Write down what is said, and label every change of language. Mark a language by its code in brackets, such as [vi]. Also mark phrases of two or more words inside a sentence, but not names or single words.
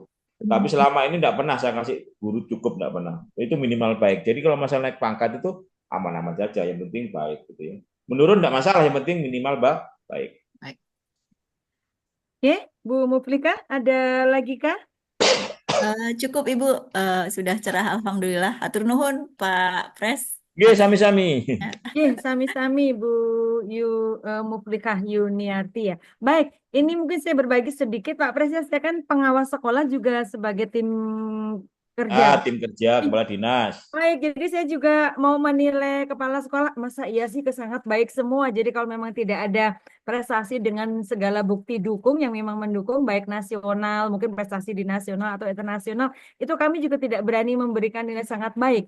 [id] Tapi selama ini tidak pernah saya kasih guru cukup, tidak pernah. Itu minimal baik. Jadi kalau masalah naik pangkat itu aman-aman saja, yang penting baik gitu ya. Menurun tidak masalah, yang penting minimal baik. Oke, Bu Muflika, ada lagi kah? Cukup Ibu, sudah cerah alhamdulillah. [jv] Atur nuhun Pak Pres. Nggih, sami-sami. Sami-sami Bu Muflikah Yuniarti ya. [id] Baik, ini mungkin saya berbagi sedikit Pak Pres, saya kan pengawas sekolah juga sebagai tim kerja. Tim kerja kepala dinas. Baik, jadi saya juga mau menilai kepala sekolah, masa iya sih sangat baik semua. Jadi kalau memang tidak ada prestasi dengan segala bukti dukung yang memang mendukung, baik nasional, mungkin prestasi di nasional atau internasional, itu kami juga tidak berani memberikan nilai sangat baik.